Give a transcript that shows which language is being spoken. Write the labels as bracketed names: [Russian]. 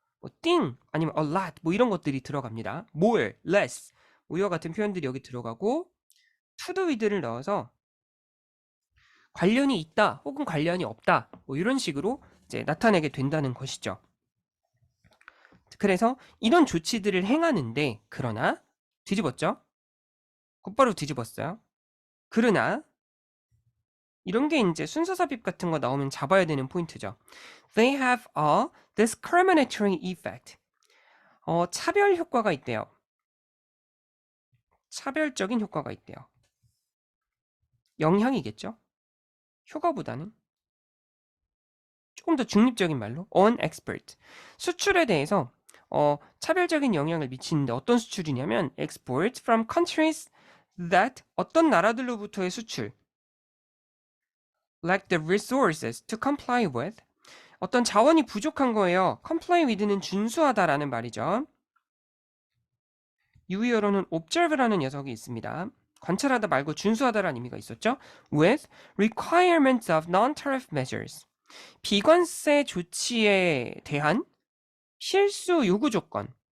[Korean] 뭐 thing 아니면 a lot 뭐 이런 것들이 들어갑니다. more, less 뭐 이와 같은 표현들이 여기 들어가고 to do with를 넣어서 관련이 있다 혹은 관련이 없다 뭐 이런 식으로 이제 나타내게 된다는 것이죠. 그래서 이런 조치들을 행하는데 그러나 뒤집었죠? 곧바로 뒤집었어요. 그러나 이런 게 이제 순서 삽입 같은 거 나오면 잡아야 되는 포인트죠. [English] They have a discriminatory effect. [Korean] 차별 효과가 있대요. 차별적인 효과가 있대요. 영향이겠죠? 효과보다는 조금 더 중립적인 말로 [English] on export. [Korean] 수출에 대해서 차별적인 영향을 미치는데 어떤 수출이냐면 [English] export from countries that [Korean] 어떤 나라들로부터의 수출 [English] lack the resources to comply with [Korean] 어떤 자원이 부족한 거예요. comply with는 준수하다라는 말이죠. 유의어로는 observe라는 녀석이 있습니다. 관찰하다 말고 준수하다라는 의미가 있었죠. [English] with requirements of non-tariff measures. [Korean] 비관세 조치에 대한 필수 요구 조건.